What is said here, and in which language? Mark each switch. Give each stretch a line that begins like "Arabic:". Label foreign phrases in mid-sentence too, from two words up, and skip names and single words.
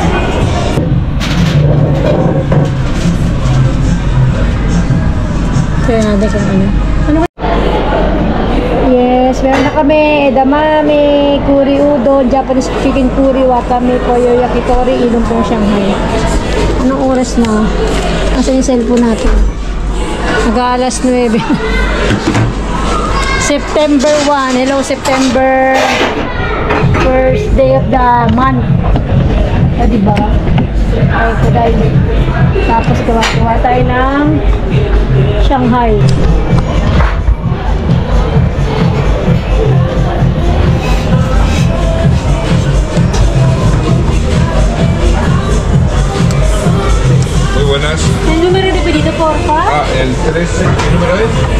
Filipino: Kaya natin kung ano. Ano ba? Yes, meron na kami. Edamame, curry udon, Japanese chicken curry, wakame, koyo yakitori, ilong pong Shanghai. Anong oras na? Asa yung cellphone natin? Mag-aalas 9. September 1.
English: Hello, September. First day of the month.
Filipino: Ah, diba? Ay, kuday. Tapos gawa tayo ng Shanghai.
Spanish: Muy buenas. El número de pedido, porfa. El 13, ¿qué número es?